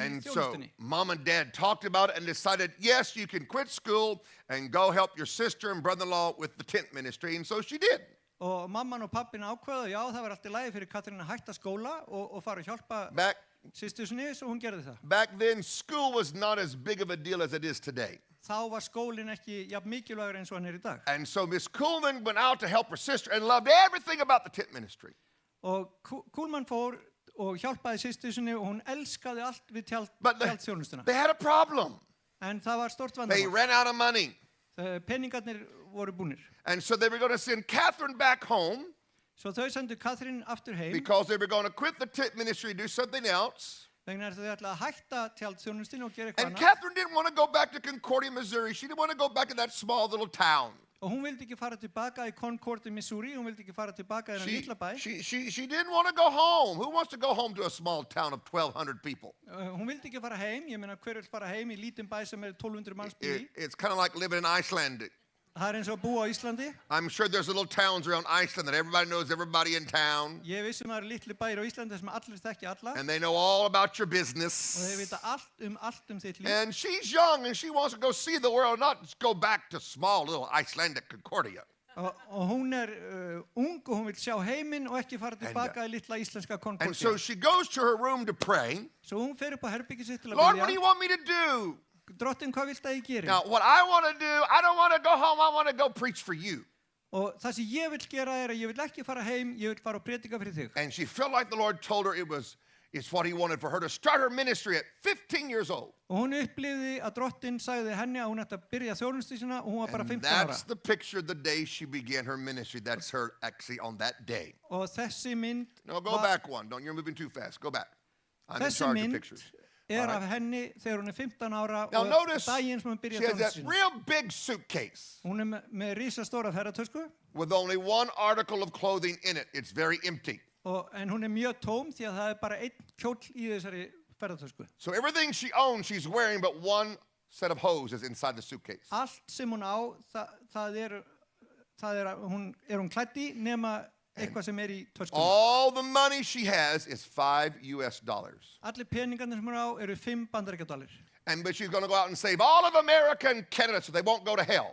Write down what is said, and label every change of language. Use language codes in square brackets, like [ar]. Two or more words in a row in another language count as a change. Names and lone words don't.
[en] And so [is] þjónustunni. [en] mom and dad talked about it and decided, yes, you can quit school and go help your sister and brother-in-law with the tent ministry. And so she did. [is] Og mamman og pappin ákveða, já, það var allt í lagi fyrir Katrín að hætta skóla og fara að hjálpa systur sinni, svo hún gerði það. [en] Back then, school was not as big of a deal as it is today. [is] Þá var skólinn ekki jafn mikilvægur eins og hann í dag. [en] And so Miss Kuhlman went out to help her sister and loved everything about the tent ministry. [is] Og Kuhlman fór og hjálpaði systur sinni og hún elskaði allt við tjaldþjónustuna. [en] They had a problem. [is] En það var stort [en] They [is] vandamál. [en] ran out of money. [is] Peningarnir voru búnir. [en] And so they were going to send Catherine back home [is] Svo þau sendu Katrín aftur heim [en] because they were going to quit the tent ministry and do something else. [is] vegna þess að þau ætlaði að hætta tjaldþjónustinu og gera eitthvað [en] And [is] annað. [en] Catherine didn't want to go back to Concordia, Missouri. She didn't want to go back to that small little town. [is] Og hún vildi ekki fara tilbaka í Concord í Missouri, hún vildi ekki fara tilbaka í þennan litla bæ. [en] She didn't want to go home. Who wants to go home to a small town of 1,200 people? [is] Hún vildi ekki fara heim, ég meina hver vil fara heim í lítinn bæ sem 1200 manns býr í. [en] It's kind of like living in Iceland. [is] Það eins og að búa á Íslandi. [en] I'm sure there's little towns around Iceland that everybody knows everybody in town. [is] Ég vissi að það eru litli bæir á Íslandi sem allir þekki alla. [en] And they know all about your [is] Og [en] business. [is] þeir vita allt þitt líf. [en] And she's young and she wants to go see the world, not just go back to small little Icelandic Concordia. [is] Og hún ung og hún vil sjá heiminn og ekki fara tilbaka í litla íslenska [en] And so [is] Concordia. [en] she goes to her room to pray. [is] Svo hún fer upp á herbyggið sitt til að [en] Lord, what do you [is] byrja. [en] want me to do? [is] Drottin, hvað vilt að ég geri? [en] Now, what I want to do, I don't want to go home. I want to go preach for you. [is] Og það sem ég vil gera að ég vil ekki fara heim, ég vil fara og predika fyrir þig. [en] And she felt like the Lord told her it's what he wanted for her to start her ministry at 15 years old. [is] Og hún upplifði að drottin sagði henni að hún ætti að byrja þjónustu sína og hún var bara [en] And [is] 15 ára. [en] that's the picture the day she began her ministry. That's her actually on that day. [is] Og þessi mynd [en] No, go back one. Don't, you're moving too fast. Go back. I'm in [is] Þessi [en] charge of [is] mynd [en] pictures. [is] af henni þegar hún 15 ára [en] Now [is] og [en] notice, [is] daginn sem hún [en] she [is] byrjaði [en] has [is] þjónustu [en] that [is] sína. [en] real big suitcase [is] Hún með risastóra ferðartösku [en] with only one article of clothing in it. It's very empty. [is] en hún mjög tóm því að það bara einn kjóll í þessari ferðartösku. [en] So everything she owns, she's wearing, but one set of hose is inside the suitcase. [is] Allt sem hún á, hún hún klædd í nema eitthvað sem í töskunni. [en] All the money she has is $5 US. [is] Allir peningarnir sem hún á eru 5 bandaríkjadollar. [en] But she's going to go out and save all of America and Canada so they won't go to hell.